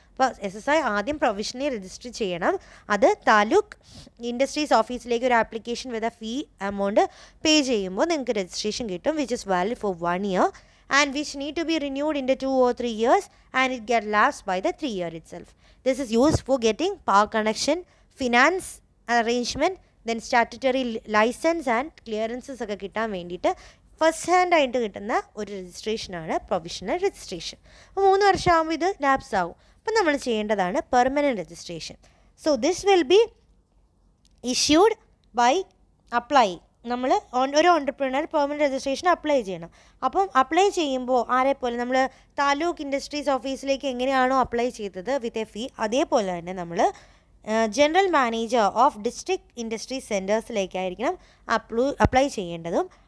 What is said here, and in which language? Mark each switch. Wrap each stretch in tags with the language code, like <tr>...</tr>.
<ml>അപ്പോൾ SSI ആദ്യം provisionally register ചെയ്യണം. അത് താലൂക്ക് ഇൻഡസ്ട്രീസ് ഓഫീസിലേക്ക് ഒരു application with a fee amount pay ചെയ്യുമ്പോൾ നിങ്ങൾക്ക് രജിസ്ട്രേഷൻ കിട്ടും,</ml> <en>Which is valid for 1 year and which need to be renewed in the 2 or 3 years and it get lapsed by the 3 year itself. This is used for getting power connection, finance arrangement, then statutory license and clearances</en> <ml>ഒക്കെ കിട്ടാൻ വേണ്ടിയിട്ട് first hand ആയിട്ട് കിട്ടുന്ന ഒരു രജിസ്ട്രേഷനാണ് provisional registration. അപ്പോൾ 3 വർഷമാകുമ്പോൾ ഇത് lapse ആവും. അപ്പം നമ്മൾ ചെയ്യേണ്ടതാണ് permanent registration.</ml> <en>So this will be issued by apply.</en> <ml>നമ്മൾ ഒരു ഓൺടർപ്രണർ പെർമനൻറ്റ് രജിസ്ട്രേഷൻ അപ്ലൈ ചെയ്യണം. അപ്പം അപ്ലൈ ചെയ്യുമ്പോൾ ആരെപ്പോലെ നമ്മൾ താലൂക്ക് ഇൻഡസ്ട്രീസ് ഓഫീസിലേക്ക് എങ്ങനെയാണോ അപ്ലൈ ചെയ്തത് വിത്ത് എ ഫീ, അതേപോലെ തന്നെ നമ്മൾ general manager of district industry സെൻറ്റേഴ്സിലേക്കായിരിക്കണം apply ചെയ്യേണ്ടതും.</ml>